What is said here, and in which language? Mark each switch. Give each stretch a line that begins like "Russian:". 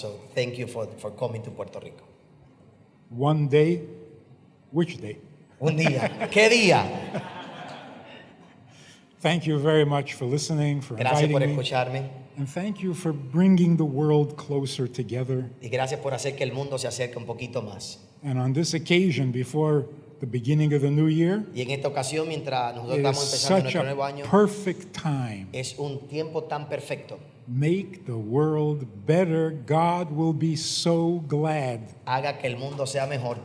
English: So thank you for coming to Puerto Rico. One day, which day?
Spanish: Un día. ¿Qué día?
English: Thank you very much for listening, for
Spanish: Gracias por
English: inviting me.
Spanish: escucharme
English: And thank you for bringing the world closer together.
Spanish: y gracias por hacer que el mundo se acerque un poquito más.
English: And on this occasion, before the beginning of the new year,
Spanish: Y en esta ocasión, mientras nosotros
English: it is
Spanish: estamos empezando
English: such
Spanish: nuestro nuevo
English: a
Spanish: año,
English: perfect time.
Spanish: es un tiempo tan perfecto.
English: Make the world better. God will be so glad.
Spanish: Haga que el mundo sea mejor.